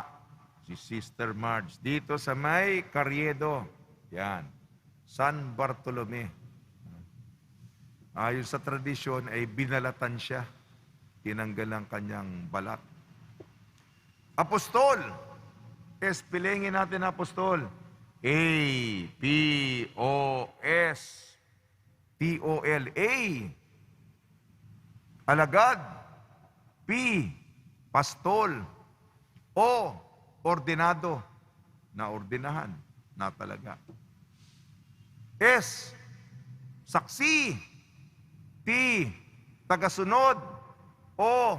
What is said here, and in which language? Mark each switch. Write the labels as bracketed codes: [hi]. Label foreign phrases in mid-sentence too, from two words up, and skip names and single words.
[tl] Si Sister Marge. Dito sa may Carriedo. Yan. San Bartolome. Ayon sa tradisyon ay binalatan siya. Tinanggal ang kanyang balat. Apostol. Spellingin natin apostol. A-P-O-S-T-O-L. A. Alagad. P. Pastol. O. Ordinado. Na ordinahan. Na talaga. S. Saksi. T. Tagasunod. O.